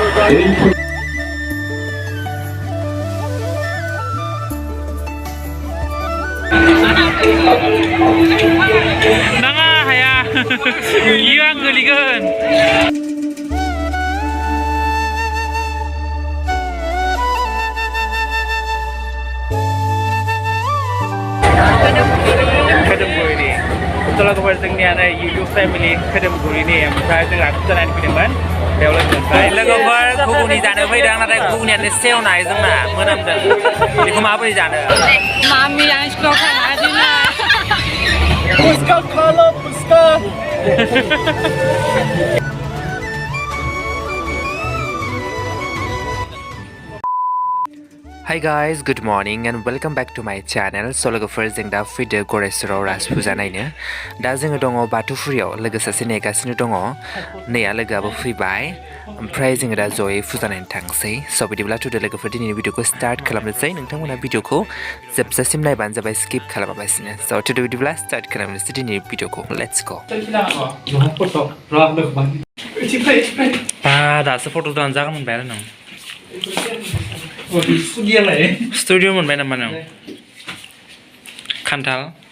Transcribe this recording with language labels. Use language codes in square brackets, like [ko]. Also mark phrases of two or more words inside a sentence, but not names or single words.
[brx] नाङा हाया इयो आं गोलैगोन खोदोमगुरि सल'गफोर जोंनियानो [en] YouTube family [brx] खोदोमगुरिनि ओमफ्राय जों आखु जानानै फैदोंमोन बेयाव लोगोफोर घुगुनि जानो फैदों नाथाय घुगुनियानो सेवनाय जोंना मोनामदों बेखौ माबोरै जानो मामि आं स्कुलाव थाङाखैना Puska kala puska. [en] Hi guys, good morning and welcome back to my channel. [brx] So लोगोफोर जों दा फैदो गणेशपुराव राज फुजा नायनो दा जोङो दङ बाथौफुरियाव लोगो सासे नेगासिनो दङ नैया लोगोआबो फैबाय ओमफ्राय जोङो दा जयै फुजा नायनो थांसै स' बिदिब्ला थुदो लोगोफोर दिनैनि भिडिअखौ स्टार्ट खालामनोसै नोंथांमोना भिडिअखौ जोबजासिम नायबानो जाबाय स्किप खालामालासिनो स' थुदो बिदिब्ला स्टार्ट खालामनोसै दिनैनि भिडिअखौ [en] let's go [brx] दासो फट' दानजागोन मोनबाय आरो नों स्टुडिअ मोनबाय नामा नों खान्थाल